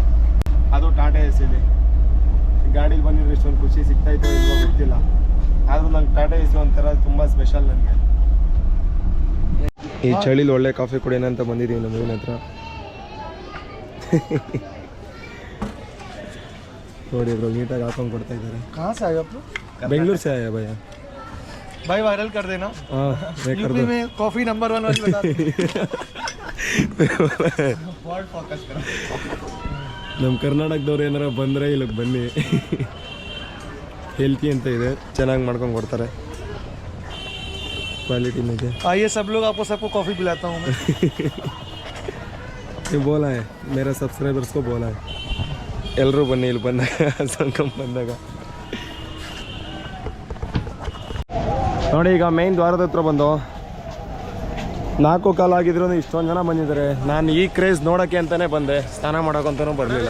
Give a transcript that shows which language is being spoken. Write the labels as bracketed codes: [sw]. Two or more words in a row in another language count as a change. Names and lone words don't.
[kn] ಅದು ಟಾಟಾ ಎಸಿಲಿ ಗಾಡೀಲಿ ಬಂದಿದ್ರೆ ಇಷ್ಟೊಂದು ಖುಷಿ ಸಿಗ್ತಾಯಿತ್ತು ಇಲ್ವೋ ಗೊತ್ತಿಲ್ಲ. ಆದರೂ ನಂಗೆ ಟಾಟಾ ಎಸಿ ಒಂಥರ ತುಂಬ ಸ್ಪೆಷಲ್ ನನಗೆ. ಈ ಚಳಿಲಿ ಒಳ್ಳೆ ಕಾಫಿ ಕುಡಿಯೋಣ ಅಂತ ಬಂದಿದ್ದೀವಿ ನಮ್ಮ ಊರಿನ ಹತ್ರ. ನೋಡಿ ಬ್ರೋ ನೀಟಾಗಿ ಹಾಕೊಂಡು ಕೊಡ್ತಾ ಇದ್ದಾರೆ. [hi] कहाँ से आए आप लोग? बेंगलुरु से आया भैया. भाई वायरल कर देना. हाँ मैं कर यूपी दूँ. में कॉफी नंबर 1 वाली बता [en] word focus [hi] करो. [kn] ನಮ್ಮ ಕರ್ನಾಟಕದವ್ರು ಏನಾರ ಬಂದರೆ ಇಲ್ಲಿಗೆ ಬನ್ನಿ. ಹೆಲ್ತಿ ಅಂತ ಇದೆ, ಚೆನ್ನಾಗಿ ಮಾಡ್ಕೊಂಡು ಕೊಡ್ತಾರೆ, ಕ್ವಾಲಿಟಿನೂ ಇದೆ. [hi] आइए सब लोग, आपको सबको कॉफी पिलाता हूँ मैं. [kn] ನೀವು [hi] बोला है मेरा सब्सक्राइबर्स को बोला है [kn] ಎಲ್ಲರೂ ಬನ್ನಿ ಇಲ್ಲಿ ಬಂದಾಗ ಸಂಗಮ್ ಬಂದಾಗ. ನೋಡಿ ಈಗ ಮೇನ್ ದ್ವಾರದ ಹತ್ರ ಬಂದು 4 ಕಾಲ ಆಗಿದ್ರು ಇಷ್ಟೊಂದು ಜನ ಬಂದಿದ್ದಾರೆ. ನಾನು ಈ ಕ್ರೇಜ್ ನೋಡೋಕ್ಕೆ ಅಂತಲೇ ಬಂದೆ, ಸ್ನಾನ ಮಾಡೋಕ್ಕಂತನೂ ಬರಲಿಲ್ಲ.